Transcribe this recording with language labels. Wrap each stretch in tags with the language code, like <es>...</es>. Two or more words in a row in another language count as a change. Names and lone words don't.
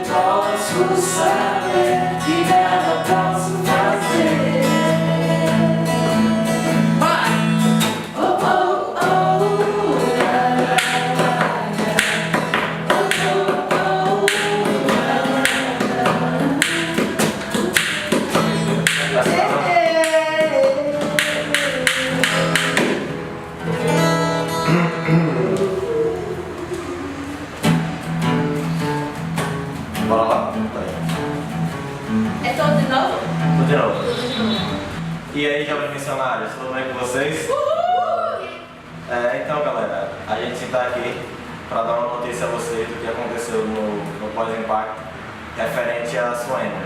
<pt>posso saber que nada posso fazer. Oh, oh, oh, la, la, la, la. Oh, oh, oh, la, la, la. Bora lá? É todo de novo? Tudo de novo. E aí, jovens missionários, tudo bem com vocês? Então, galera, a gente está aqui para dar uma notícia a vocês do que aconteceu no pós-impacto referente à Suênia.</pt>